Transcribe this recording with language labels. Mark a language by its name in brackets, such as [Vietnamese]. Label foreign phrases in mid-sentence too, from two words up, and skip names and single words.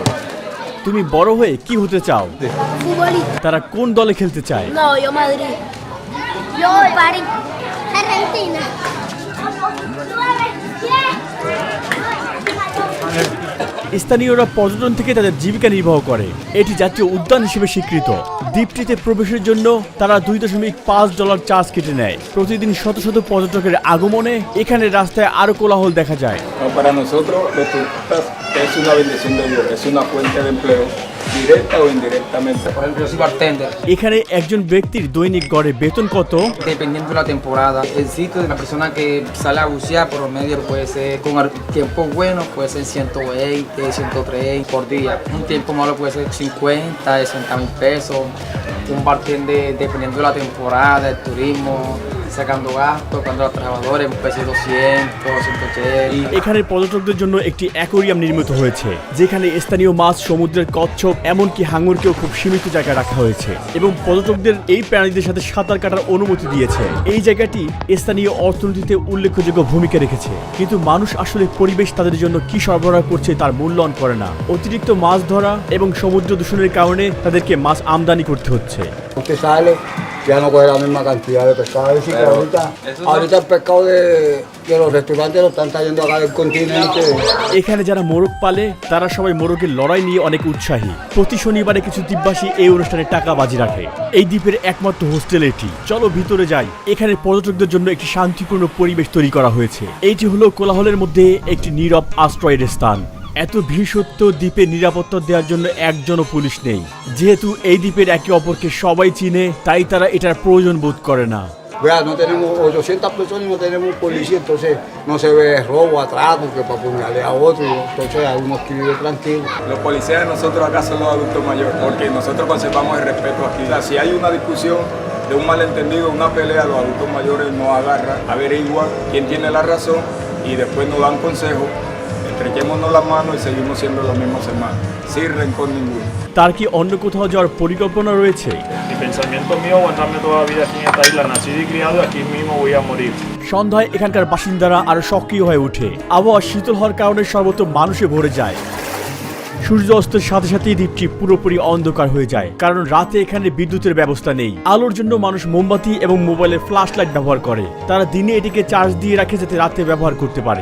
[Bangla] তুমি বড় হয়ে কি হতে চাও? [Spanish] Futbolista. [Bangla] তারা কোন দলে খেলতে চায়? [Spanish] No, yo Madrid. Yo París. Argentina. [Bangla] স্থানীয়রা পর্যটন থেকে তাদের জীবিকা নির্বাহ করে। এটি জাতীয় উদ্যান হিসেবে স্বীকৃত। দ্বীপটিতে প্রবেশের জন্য তারা $2.5 চার্জ কেটে নেয়। প্রতিদিন শত শত পর্যটকের আগমনে এখানে রাস্তায় আরো কোলাহল দেখা যায়। [Spanish] No, para nosotros los turistas es una bendición de Dios, es una fuente de empleo, directa o indirectamente. Por ejemplo, yo soy bartender. [Bangla] এখানে একজন ব্যক্তির দৈনিক গড়ে বেতন কত? [Spanish] Dependiendo de la temporada, el sitio de la persona que sale a bucear por medio puede ser, con tiempo bueno, puede ser 120, 130 por día. Un tiempo malo puede ser 50, 60,000 pesos. Un bartender, dependiendo de la temporada, el turismo, sacando gastos, cuando los trabajadores, un peso 200, 180. [Bangla] এখানে পর্যটকদের জন্য একটি অ্যাকোয়ারিয়াম নির্মিত হয়েছে, যেখানে স্থানীয় মাছ, সমুদ্রের কচ্ছপ, এমনকি হাঙরকেও খুব সীমিত জায়গায় রাখা হয়েছে এবং পর্যটকদের এই প্রাণীদের সাথে সাঁতার কাটার অনুমতি দিয়েছে। এই জায়গাটি স্থানীয় অর্থনীতিতে উল্লেখযোগ্য ভূমিকা রেখেছে, কিন্তু মানুষ আসলে পরিবেশ তাদের জন্য কি সরবরাহ করছে তার মূল্যায়ন করে না। অতিরিক্ত মাছ ধরা এবং সমুদ্র দূষণের কারণে তাদেরকে মাছ আমদানি করতে হচ্ছে। [Spanish] Usted sale, ya no coge la misma cantidad de pescado. Es decir, que ahorita el pescado de los restaurantes lo están trayendo acá del continente. [Bangla] এখানে যারা মোরগ পালে তারা সবাই মোরগের লড়াই নিয়ে অনেক উৎসাহী। প্রতি শনিবারে কিছু দ্বীপবাসী এই অনুষ্ঠানে টাকা বাজি রাখে। এই দ্বীপের একমাত্র হোস্টেল এটি। চলো ভিতরে যাই। এখানে পর্যটকদের জন্য একটি শান্তিপূর্ণ পরিবেশ তৈরি করা হয়েছে। এইটি হলো কোলাহলের মধ্যে একটি নীরব আশ্রয়ের স্থান। এত ভিড় সত্ত্বেও দ্বীপে নিরাপত্তা দেওয়ার জন্য একজনও পুলিশ নেই। যেহেতু এই দ্বীপের একে অপরকে সবাই চিনে, তাই তারা এটার প্রয়োজন বোধ করে না। [Spanish] Vea, no tenemos 800 personas y no tenemos policía, entonces no se ve robo, atraco, que para apuñalar a otro, entonces hay unos que viven tranquilos. Los policías de nosotros acá son los adultos mayores, porque nosotros conservamos el respeto aquí. O sea, si hay una discusión de un malentendido, una pelea, los adultos mayores nos agarran, averiguan quién tiene la razón y después nos dan consejos. Estrechémonos las manos y seguimos siendo los mismos hermanos, sin rencor ninguno. [Bangla] তার কি অন্য কোথাও যাওয়ার পরিকল্পনা রয়েছে? [Spanish] Mi pensamiento mío es aguantarme toda la vida aquí en esta isla, nacido y criado, y aquí mismo voy a morir. [Bangla] সন্ধ্যায় এখানকার বাসিন্দারা আরো সক্রিয় হয়ে ওঠে। আবহাওয়া শীতল হওয়ার কারণে সর্বত্র মানুষে ভরে যায়। সূর্য অস্তের সাথে সাথেই দ্বীপটি পুরোপুরি অন্ধকার হয়ে যায়, কারণ রাতে এখানে বিদ্যুতের ব্যবস্থা নেই। আলোর জন্য মানুষ মোমবাতি এবং মোবাইলের [English] flash light [Bangla] ব্যবহার করে। তারা দিনে এটিকে চার্জ দিয়ে রাখে যাতে রাতে ব্যবহার করতে পারে।